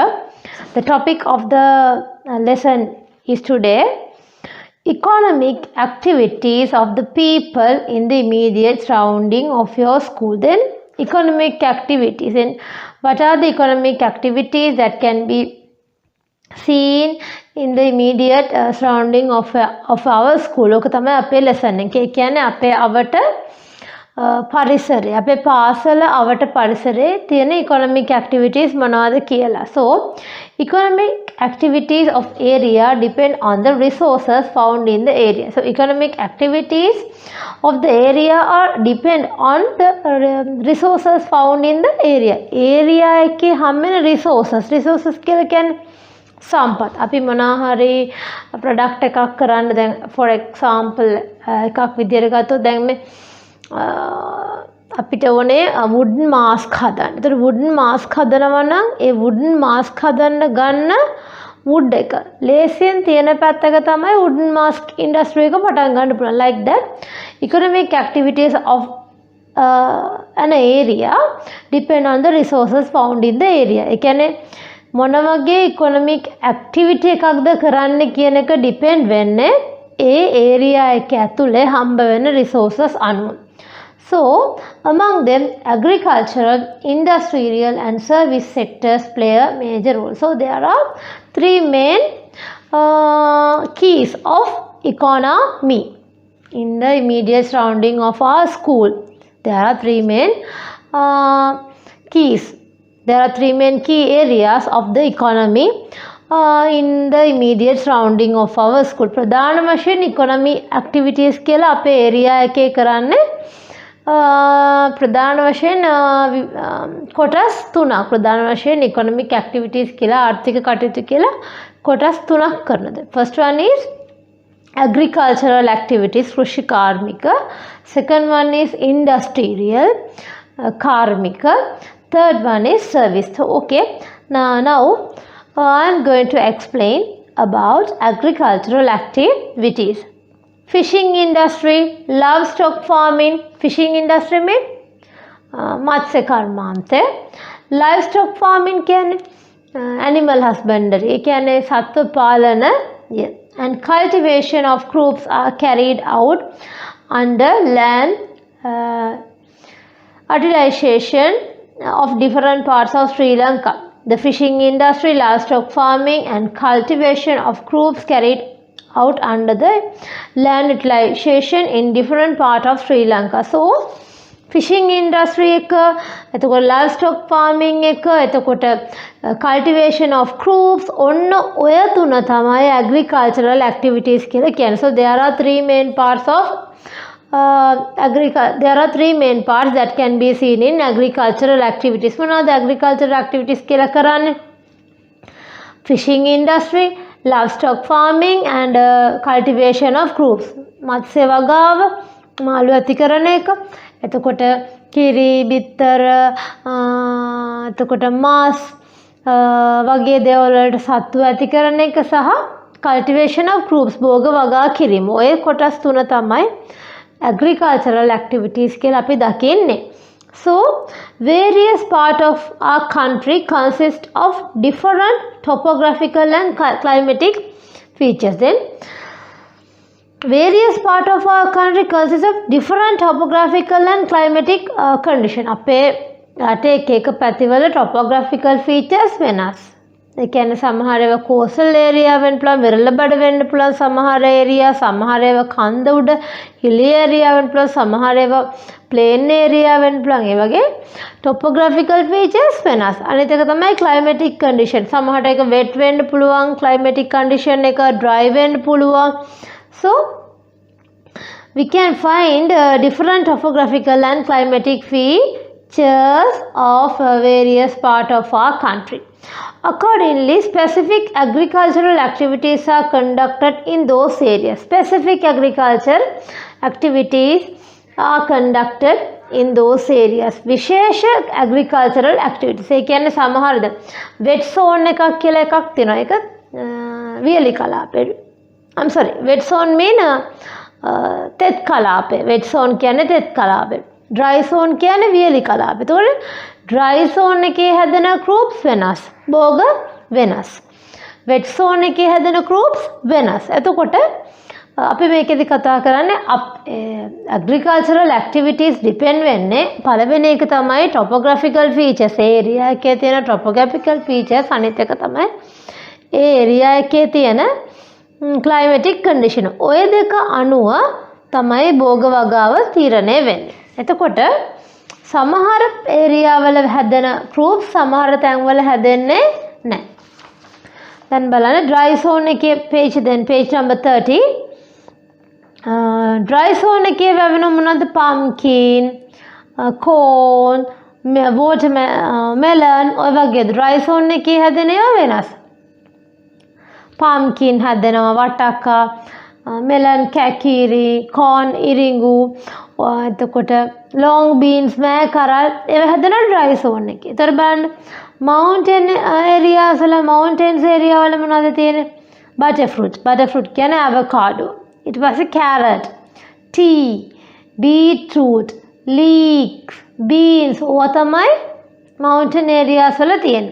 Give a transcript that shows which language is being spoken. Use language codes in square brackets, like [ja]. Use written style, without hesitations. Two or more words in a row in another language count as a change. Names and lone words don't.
[en] The topic of the lesson is today economic activities of the people in the immediate surrounding of your school. Then economic activities, and what are the economic activities that can be seen in the immediate surrounding of our school. [si] ඔක තමයි අපේ lesson එක. ඒ කියන්නේ අපේ අවට පරිසරය, අපේ පාසල අවට පරිසරයේ තියෙන [en] economic activities [si] මොනවද කියලා. [en] So economic activities of area depend on the resources found in the area. So economic activities of the area are depend on the resources found in the area. [si] area එකේ හැම resources කියලා කියන්නේ සම්පත්. අපි මොනවා හරි ප්‍රොඩක්ට් එකක් කරන්න, දැන් [en] for example [si] එකක් විදියට ගත්තොත් දැන් මේ අපිට ඕනේ [en] wooden mask [si] හදන්න. ඒතර [en] wooden mask [si] හදනවා නම් ඒ [en] wooden mask [si] හදන්න ගන්න wood එක ලේසියෙන් තියෙන පැත්තක තමයි [en] wooden mask industry [si] එක පටන් ගන්න පුළුවන්. [en] Like that economic activities of an area depend on the resources found in the area. [si] ඒ කියන්නේ මොන වගේ [en] economic activity [si] එකක්ද කරන්න කියන එක depend වෙන්නේ ඒ area එක ඇතුලේ හම්බ වෙන resources අනුව. [en] So among them agricultural, industrial and service sectors play a major role. So there are three main keys of economy in the immediate surrounding of our school. There are three main keys. There are three main key areas of the economy in the immediate surrounding of our school. [si] ප්‍රධාන වශයෙන් [en] economy activities [si] කියලා අපේ area එකේ කරන්නේ ප්‍රධාන වශයෙන් කොටස් තුනක්. ප්‍රධාන වශයෙන් [en] economic activities [si] කියලා ආර්ථික කටයුතු කියලා කොටස් තුනක් කරනද. [en] First one is agricultural activities, [si] කෘෂි කාර්මික. [en] Second one is industrial, කාර්මික. Third one is service. So okay, now I am going to explain about agricultural activities. Fishing industry, livestock farming. Fishing industry में मत्स्य कर्मांते. Livestock farming කියන්නේ animal husbandry. [si] ඒ කියන්නේ සත්ව පාලන. [en] And cultivation of crops are carried out under land utilization of different parts of Sri Lanka. The fishing industry, livestock farming and cultivation of crops carried out under the land utilization in different part of Sri Lanka. So fishing industry [si] එක, එතකොට [en] livestock farming [si] එක, එතකොට [en] cultivation of crops, [si] ඔන්න ඔය තුන තමයි [en] agricultural activities [si] කියලා කියන්නේ. [en] So there are three main parts of there are three main parts that can be seen in agricultural activities. [si] මොනවද [en] agricultural activities [si] කියලා කරන්නේ? [en] Fishing industry, livestock farming and cultivation of crops. [si] මත්ස්‍ය වගාව, මාළු ඇති කරන එක, එතකොට කිරි, බිත්තර, එතකොට මාස් වගේ දේවල් වලට සත්තු ඇති කරන එක සහ [en] cultivation of crops, [si] භෝග වගා කිරීම. ඔය කොටස් තුන තමයි [en] agricultural activities [si] කියලා අපි දකින්නේ. [en] So various part of our country consist of different topographical and climatic features. Then various part of our country consist of different topographical and climatic condition. [si] අපේ රටේ එක එක පැතිවල [en] topographical features [si] වෙනස්. ඒ කියන්නේ සමහර ඒවා [en] coastal area [si] වෙන්න පුළුවන්, වෙරළබඩ වෙන්න පුළුවන් සමහර area, සමහර ඒවා කන්ද උඩ [en] hilly area [si] වෙන්න පුළුවන්, සමහර ඒවා [en] plain area [si] වෙන්න පුළුවන්. ඒ වගේ [en] topographical features [si] වෙනස්. අනිත් එක තමයි [en] climatic condition. [si] සමහරට ඒක wet වෙන්න පුළුවන්, [en] climatic condition [si] එක dry වෙන්න පුළුවන්. [en] So we can find different topographical and climatic of various part of our country. Accordingly, specific agricultural activities are conducted in those areas. Specific agricultural activities are conducted in those areas. විශේෂ agricultural activities. [si] ඒ කියන්නේ සමහරද [en] wet zone [si] එකක් කියලා එකක් තියෙනවා. ඒක වියලි කලාපේ. [en] I'm sorry. Wet zone mean [si] තෙත් කලාපේ. [en] Wet zone [si] කියන්නේ තෙත් කලාපේ. [en] Dry zone [si] කියන්නේ වියලි කලාපේ. එතකොට [en] dry zone [si] එකේ හැදෙන crops වෙනස්. භෝග වෙනස්. [en] Wet zone [si] එකේ හැදෙන crops වෙනස්. එතකොට අපි මේකෙදි කතා කරන්නේ [en] agricultural activities depend [si] වෙන්නේ පළවෙනි එක තමයි [en] topographical features. [si] ඒ area එකේ තියෙන [en] topographical features [si] අනිත් එක තමයි ඒ area එකේ තියෙන [en] climatic condition. [si] ඔය දෙක අනුව තමයි භෝග වගාව තීරණය වෙන්නේ. එතකොට සමහර area වල හැදෙන crops සමහර තැන්වල හැදෙන්නේ නැහැ. දැන් බලන්න [en] dry zone [si] එකේ [en] page number 30. Dry zone [si] එකේ වැවෙන මොනවද? [en] pumpkin, corn, watermelon [si] ඔය වගේ [en] dry zone [si] එකේ හැදෙන ඒවා වෙනස්. pumpkin හැදෙනවා, වටක්කා, melon කැකිරි, corn ඉරිඟු, එතකොට [en] long beans [si] මෑ කරල් ඒවා හැදෙනවා [en] dry zone [si] එකේ. ඒතර බලන්න [en] mountain areas [si] වල [en] mountains area [si] වල මොනවද තියෙන්නේ? butterfruit කියන්නේ avocado. ඊට පස්සේ carrot, [en] tea, beetroot, leeks, beans [si] ඕවා තමයි [en] mountain areas [si] වල තියෙන්නේ.